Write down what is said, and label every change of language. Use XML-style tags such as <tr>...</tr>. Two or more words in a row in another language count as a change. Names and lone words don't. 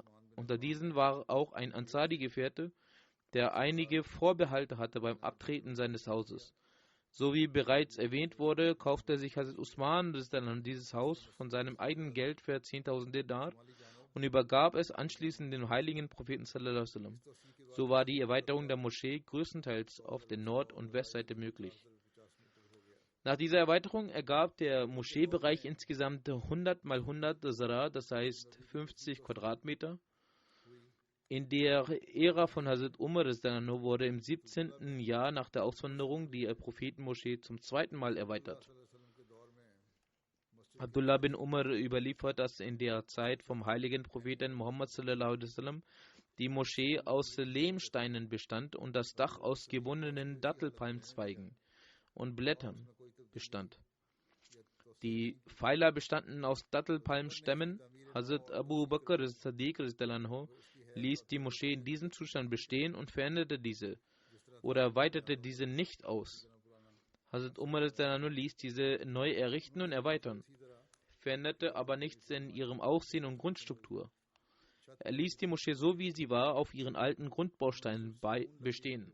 <de>Unter diesen war auch ein Ansari-Gefährte, der einige Vorbehalte hatte beim Abtreten seines Hauses. So wie bereits erwähnt wurde, kaufte sich Hazrat Usman dieses Haus von seinem eigenen Geld für 10.000 Dinar und übergab es anschließend dem heiligen Propheten</de> <ar>صلى الله عليه وسلم.</ar> <de>So war die Erweiterung der Moschee größtenteils auf der Nord- und Westseite möglich. Nach dieser Erweiterung ergab der Moscheebereich insgesamt 100 mal 100 Sara, das heißt 50 Quadratmeter. In der Ära von Hazrat Umar wurde im 17. Jahr nach der Auswanderung die Prophetenmoschee zum zweiten Mal erweitert. Abdullah bin Umar überliefert, dass in der Zeit vom heiligen Propheten Muhammad</de> <ar>صلى الله عليه وسلم</ar> <de>die Moschee aus Lehmsteinen bestand und das Dach aus gebundenen Dattelpalmzweigen und Blättern bestand. Die Pfeiler bestanden aus Dattelpalmstämmen. Hazrat Abu Bakr as-Siddiq ließ die Moschee in diesem Zustand bestehen und veränderte diese oder weitete diese nicht aus. Hazrat Umar ließ diese neu errichten und erweitern, veränderte aber nichts in ihrem Aussehen und Grundstruktur. Er ließ die Moschee so wie sie war auf ihren alten Grundbausteinen bestehen.</de>